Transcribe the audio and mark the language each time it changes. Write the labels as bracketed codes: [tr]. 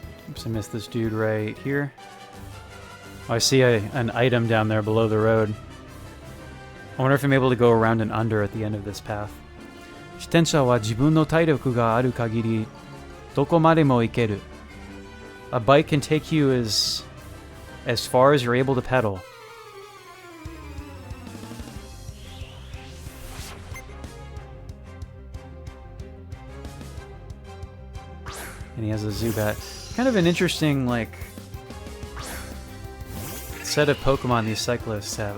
[en] Oops, I missed this dude right here. Oh, I see an item down there below the road. I wonder if I'm able to go around and under at the end of this path. [ja] 自転車は自分の体力がある限りどこまでも行ける. [en] A bike can take you as far as you're able to pedal. And he has a Zubat. Kind of an interesting, like, set of Pokemon these cyclists have.